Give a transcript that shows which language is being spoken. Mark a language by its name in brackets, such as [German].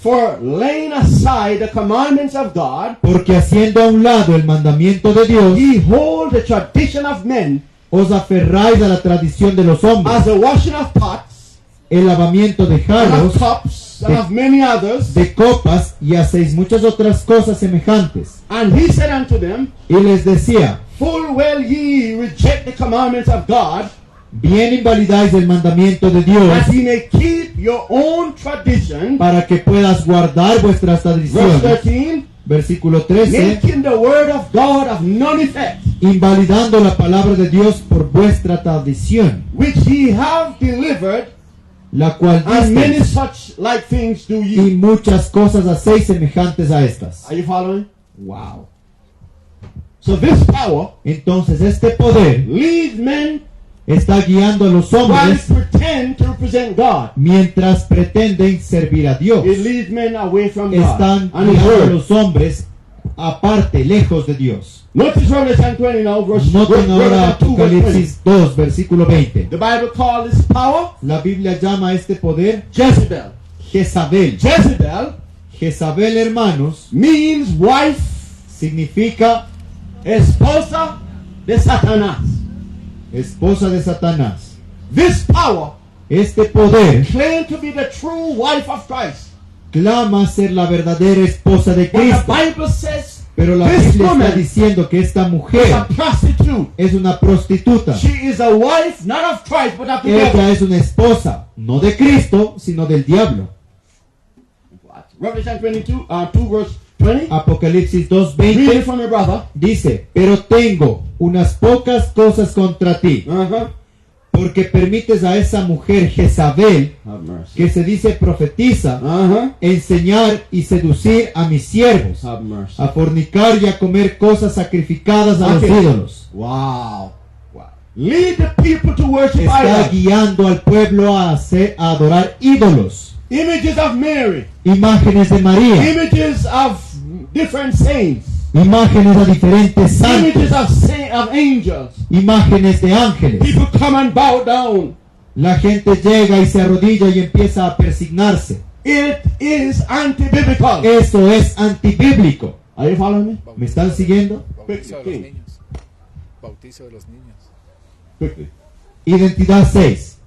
[English] For laying aside the commandments of God, [Spanish] porque haciendo a un lado el mandamiento de Dios, [English] ye hold the tradition of men, [Spanish] os aferráis a la tradición de los hombres, [English] as the washing of pots, [Spanish] el lavamiento de [English] and [Spanish] jarros, [English] of cups, and of many others. [Spanish] de copas, y hacéis muchas otras cosas semejantes. [English] And he said unto them, [Spanish] Y les decía, [English] Full well ye reject the commandments of God, [Spanish] bien invalidáis el mandamiento de Dios, [English] that ye may keep your own tradition. [Spanish] para que puedas guardar vuestras [English] Verse [Spanish] tradiciones. [English] 13, [Spanish] Versículo 13. [English] making the word of God of none effect, [Spanish] Invalidando la palabra de Dios por vuestra tradición, [English] which ye have delivered, [Spanish] la cual [English] and many [Spanish] disteis, [English] such like things do [Spanish] y [English] ye. [Spanish] muchas cosas hacéis semejantes a estas. [English] Are you following? Wow. So this power [Spanish] Entonces este poder [English] leads men [Spanish] está guiando a los [English] while [Spanish] hombres [English] pretend to represent God. [Spanish] mientras pretenden servir a Dios. [English] It leads men away from God [Spanish] Están [English] and His [Spanish] guiando a [English] word. [Spanish] los hombres aparte, lejos de Dios. [English] Notice Revelation 20 now, verse [Spanish] Noten ahora [English] Revelation 2, verse 20. [Spanish] Apocalipsis 2, versículo 20. [English] The Bible calls this power [Spanish] La Biblia llama a este poder [English] Jezebel. [Spanish] Jezabel. [English] Jezebel [Spanish] Jezabel, hermanos, [English] means wife, [Spanish] significa esposa de Satanás. esposa de Satanás. [English] This power [Spanish] Este poder [English] claimed to be the true wife of Christ. [Spanish] clama ser la verdadera esposa de [English] But the [Spanish] Cristo. [English] Bible says [Spanish] Pero la [English] this [Spanish] Biblia [English] woman [Spanish] está diciendo que esta [English] is a [Spanish] mujer [English] prostitute. [Spanish] es una prostituta. [English] She is a wife not of Christ but of the devil. [Spanish] Ella es una esposa, no de Cristo, sino del diablo. [English] Revelation 2 verse 20. [Spanish] Apocalipsis [English] Read it [Spanish] 2:20 [English] from your brother. [Spanish] dice, pero tengo unas pocas cosas contra ti, porque permites a esa mujer Jezabel, [English] Have mercy. [Spanish] que se dice profetiza, enseñar y seducir a mis siervos, [English] Have mercy. [Spanish] a fornicar y a comer cosas sacrificadas a los [English] Okay. [Spanish] ídolos. [English] Wow. Lead the people to worship [Spanish] Está [English] idols. [Spanish] guiando al pueblo a adorar ídolos, [English] Images of Mary. [Spanish] imágenes de María, [English] Images of different saints. [Spanish] imágenes a diferentes [English] Images [Spanish] santos, [English] of angels. [Spanish] imágenes de ángeles. [English] People come and bow down. [Spanish] La gente llega y se arrodilla y empieza a persignarse. [English] It is anti-biblical. [Spanish] Eso es antibíblico. [English] Are you following me? [Spanish] ¿Me están siguiendo? Bautizo de los [English] Quickly. [Spanish] niños. Bautizo de los niños. [English] Quickly. [Spanish] Identidad 6.